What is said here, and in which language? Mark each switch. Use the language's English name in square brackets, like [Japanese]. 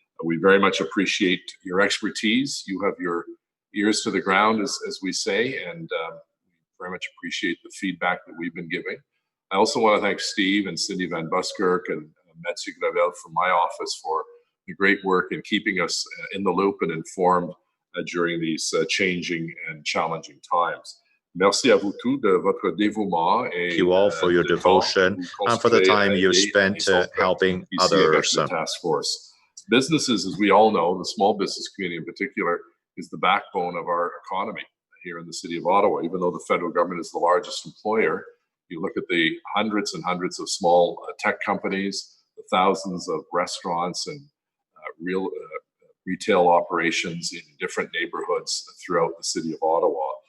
[English] We very much appreciate your expertise. You have your ears to the ground, as we say, and very much appreciate the feedback that we've been giving. I also want to thank Steve and Cindy Van Buskirk and Metsi Gravel from my office for the great work in keeping us in the loop and informed during these changing and challenging times. [French] Merci à vous tous de votre dévouement. [English] Thank you all for your devotion and for the time you spent helping others. Task force. Businesses, as we all know, the small business community in particular, is the backbone of our economy here in the city of Ottawa. Even though the federal government is the largest employer, you look at the hundreds and hundreds of small tech companies, the thousands of restaurants and retail operations in different neighborhoods throughout the city of Ottawa.